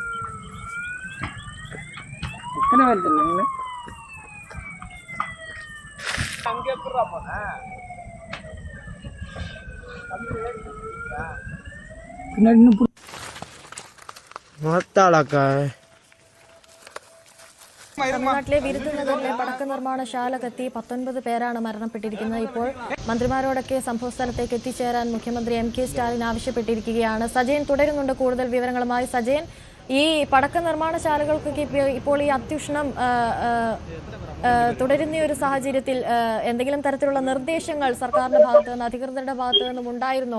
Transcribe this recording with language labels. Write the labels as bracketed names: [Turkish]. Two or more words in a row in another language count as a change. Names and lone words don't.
[Tamil] எத்தனை பேர் இல்லைங்க அங்கே எப்படா போன பின்னாடி இன்னும் மாத்தாளாக்கா [Malayalam] തമിഴ്നാട്ടിലെ വിരുദനഗറിലെ പടക്ക നിർമ്മാണശാല കത്തി 19 പേരാണ് മരണപ്പെട്ടിരിക്കുന്നത്. ഇപ്പോൾ മന്ത്രിമാരോടൊക്കെ സംഭവസ്ഥലത്തേക്ക് എത്തിച്ചേരാൻ മുഖ്യമന്ത്രി MK സ്റ്റാലിൻ ആവശ്യപ്പെട്ടിരിക്കുകയാണ്. സജയൻ തുടരുന്നുണ്ട് കൂടുതൽ വിവരങ്ങളുമായി. സജയൻ, ഈ പടക്ക നിർമ്മാണശാലകൾക്കൊക്കെ ഇപ്പോൾ ഈ അത്യുഷ്ണം തുടരുന്ന ഒരു സാഹചര്യത്തിൽ എന്തെങ്കിലും തരത്തിലുള്ള നിർദ്ദേശങ്ങൾ സർക്കാരിന്റെ ഭാഗത്തു നിന്ന്, അധികൃതരുടെ ഭാഗത്തു നിന്നും ഉണ്ടായിരുന്നോ?